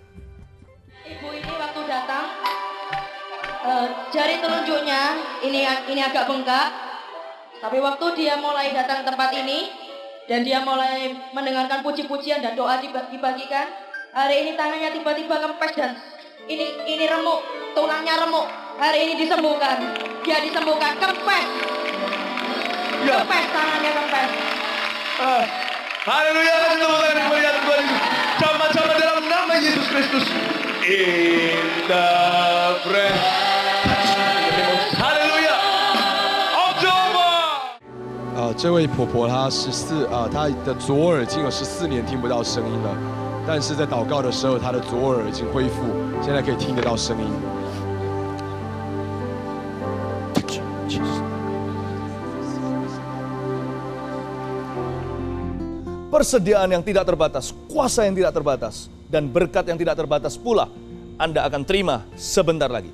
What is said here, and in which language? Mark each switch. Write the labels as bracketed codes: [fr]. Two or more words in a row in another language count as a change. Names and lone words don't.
[id] Ibu ini waktu datang, jari telunjuknya ini agak bengkak, tapi waktu dia mulai datang ke tempat ini dan dia mulai mendengarkan puji-pujian dan doa dibagikan, hari ini tangannya tiba-tiba kempes dan ini remuk, tulangnya remuk. Hari ini disembuhkan, dia disembuhkan, kempes, kempes, tangannya kempes. Haleluya, kasih tepuk tangan kemuliaan Tuhan. Sama-sama dalam nama Yesus Kristus. [en] In the breath. [id] Haleluya. October. [zh] 这位婆婆她她的左耳已经有14年听不到声音了，但是在祷告的时候，她的左耳已经恢复，现在可以听得到声音。 [id] Persediaan yang tidak terbatas, kuasa yang tidak terbatas, dan berkat yang tidak terbatas pula Anda akan terima sebentar lagi.